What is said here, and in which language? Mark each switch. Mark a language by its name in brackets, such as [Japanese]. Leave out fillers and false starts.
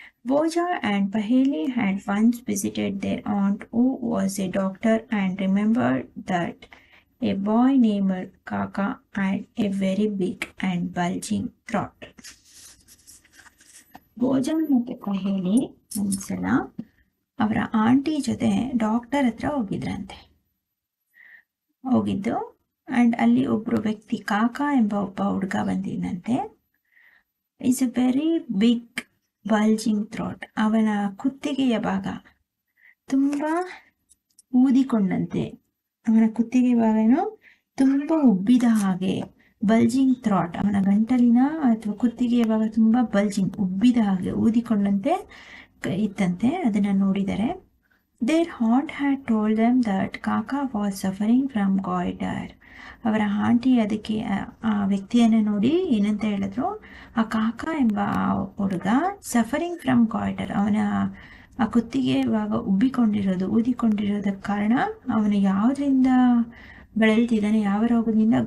[English] Boja and Paheli had once visited their aunt who was a doctor and remembered that a boy named Kaka had a very big and bulging throat. [Kannada] Boja ಮತ್ತು ಪಹೇಲಿ ಒಂದ್ಸಲ ಅವರ aunty ಜೊತೆ doctor ಹತ್ರ ಹೋಗಿದ್ದು, and ಅಲ್ಲಿ ಒಬ್ಬರು ವ್ಯಕ್ತಿ ಕಾಕಾ ಎಂಬ ಒಬ್ಬ ಹುಡುಗ ಬಂದಿದ್ದಂತೆ. [English] is a very big bulging throat, [Kannada] ಅವನ ಕುತ್ತಿಗೆಯ ಭಾಗ ತುಂಬ ಊದಿಕೊಂಡಂತೆ, ಅವನ ಕುತ್ತಿಗೆ ಭಾಗನೂ ತುಂಬ ಉಬ್ಬಿದ ಹಾಗೆ. ಬಲ್ಜಿಂಗ್ ಥ್ರಾಟ್, ಅವನ ಗಂಟಲಿನ ಅಥವಾ ಕುತ್ತಿಗೆಯ ಭಾಗ ತುಂಬ ಬಲ್ಜಿಂಗ್, ಉಬ್ಬಿದ ಹಾಗೆ, ಊದಿಕೊಂಡಂತೆ ಇತ್ತಂತೆ. ಅದನ್ನು ನೋಡಿದರೆ [English] their aunt had told them that Kaka was suffering from goiter. [Kannada] ಅವರ ಆಂಟಿ ಅದಕ್ಕೆ ಆ ವ್ಯಕ್ತಿಯನ್ನು ನೋಡಿ ಏನಂತ ಹೇಳಿದ್ರು, ಆ ಕಾಕಾ ಎಂಬ ಹುಡುಗ [English] suffering from goitre, [Kannada] ಅವನ ಆ ಕುತ್ತಿಗೆ ಭಾಗ ಊದಿಕೊಂಡಿರೋದಕ್ಕೆ ಕಾರಣ ಅವನು ಯಾವುದರಿಂದ ಬಳಲ್ತಿದ್ದಾನೆ, ಯಾವ ರೋಗದಿಂದ?